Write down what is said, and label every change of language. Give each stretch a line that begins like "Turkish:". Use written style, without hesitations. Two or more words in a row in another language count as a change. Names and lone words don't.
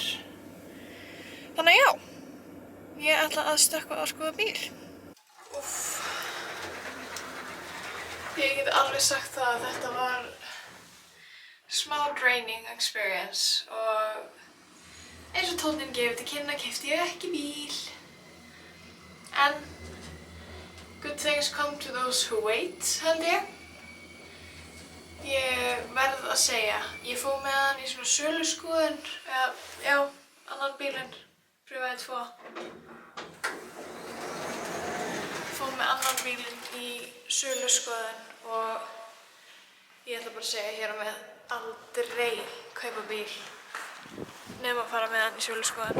Icelandic: Þannig að já, ég ætla að stökkva að skoða bíl. Úff. Ég get alveg sagt það að þetta var smá
English: draining experience
Icelandic: og eins og tónninn gefur til kynna keypti ég ekki bíl.
English: En good things come to those who wait,
Icelandic: held ég. Ég verð að segja, ég fór með hann í svona söluskoðun, já, annan bílinn, pröfaði 2. Fór með annan bílinn í söluskoðun og ég ætla bara að segja hér á með aldrei kaupa bíl nema að fara með hann í söluskoðun.